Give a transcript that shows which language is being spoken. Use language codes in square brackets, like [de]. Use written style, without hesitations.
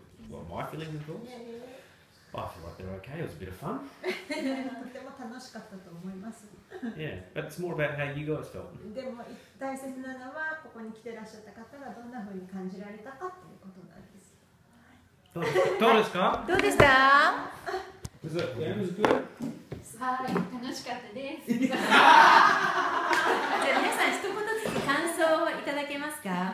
[en] Well, my feelings and thoughts? I feel like they're okay. It was a bit of fun. [ja] とても楽しかったと思います。 [en] Yeah, but it's more about how you guys felt. [ja] でも大切なのはここに来てらっしゃった方がどんな風に感じられたかということなんです。どうですか？どうでした？ [en] Was it? Yeah, it was good. [ja] はい、楽しかったです。じゃあ皆さん一言ずつ感想をいただけますか？